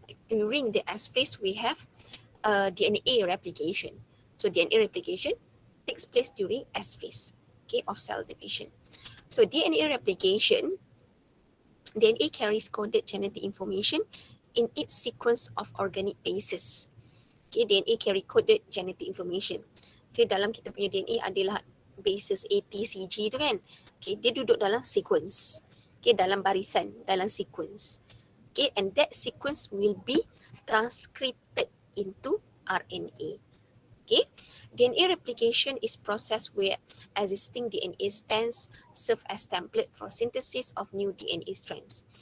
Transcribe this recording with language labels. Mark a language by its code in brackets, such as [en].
[en] During the S phase we have DNA replication. So DNA replication takes place during S phase, okay, of cell division. So DNA replication, DNA carries coded genetic information in its sequence of organic bases. Okay, DNA carry coded genetic information. [ms] So dalam kita punya DNA adalah bases A, T, C, G tu kan. Okay, dia duduk dalam sequence. Okay, dalam barisan, dalam sequence. [en] Okay, and that sequence will be transcripted into RNA. Okay, DNA replication is process where existing DNA strands serve as template for synthesis of new DNA strands.